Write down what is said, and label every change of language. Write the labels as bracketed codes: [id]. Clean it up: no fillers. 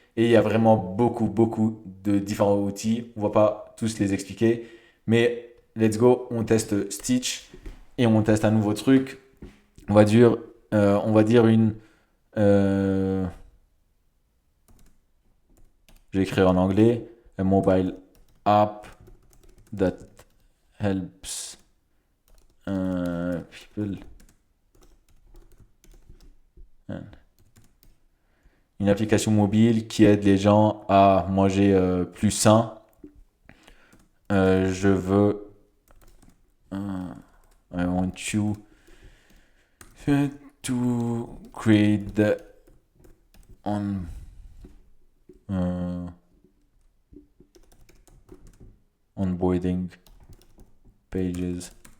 [fr] Et il y a vraiment beaucoup de différents outils. On ne va pas tous les expliquer. Mais [en] let's go, [fr] on teste Stitch et on teste un nouveau truc. On va dire une. euh, je vais écrire en anglais. [en] A mobile app that helps people. [fr] Une application mobile qui aide les gens à manger plus sain. Je veux. [en] I want you to create the on, euh, onboarding pages.